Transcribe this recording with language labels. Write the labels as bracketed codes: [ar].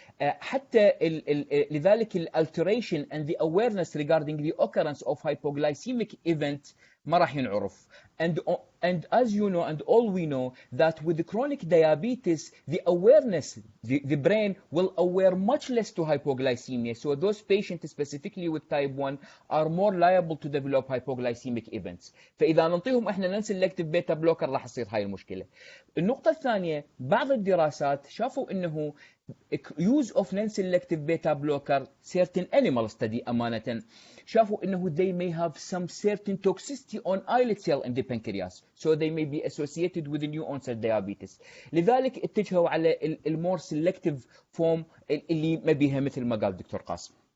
[ar] حتى لذلك [en] alteration and the awareness regarding the occurrence of hypoglycemic event [ar] ما راح ينعرف. [en] And as you know, and all we know, that with the chronic diabetes, the awareness, the brain will aware much less to hypoglycemia. So those patients specifically with type 1 are more liable to develop hypoglycemic events. [ar] فإذا ننطيهم احنا non-selective beta blocker راح تصير هاي المشكلة. النقطة الثانية, بعض الدراسات شافوا انه [en] use of non-selective beta blocker, certain animal study [ar] أمانة, شافوا انه [en] they may have some certain toxicity on islet cell in the pancreas, so they may be associated with the new onset diabetes. [ar] لذلك اتجهوا على المور selective form اللي ما بيها مثل ما قال دكتور قاسم.